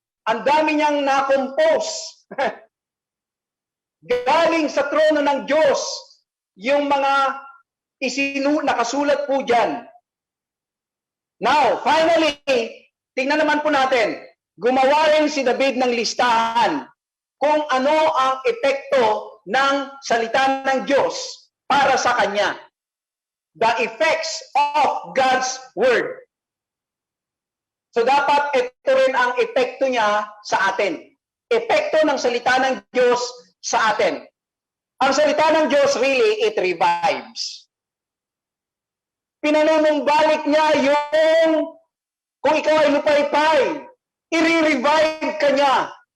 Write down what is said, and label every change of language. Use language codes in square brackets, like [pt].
[tl] Ang dami niyang na-compose. Galing sa trono ng Diyos yung mga nakasulat po dyan. [en] Now, finally, [tl] tingnan naman po natin, gumawa rin si David ng listahan kung ano ang epekto ng salita ng Diyos para sa kanya. [en] The effects of God's Word. [tl] So dapat ito rin ang epekto niya sa atin. Epekto ng salita ng Diyos sa atin. Ang salita ng Diyos [en] really, it revives. [tl] Pinanunumbalik niya yung kung ikaw ay lupaypay, i-revive ka niya.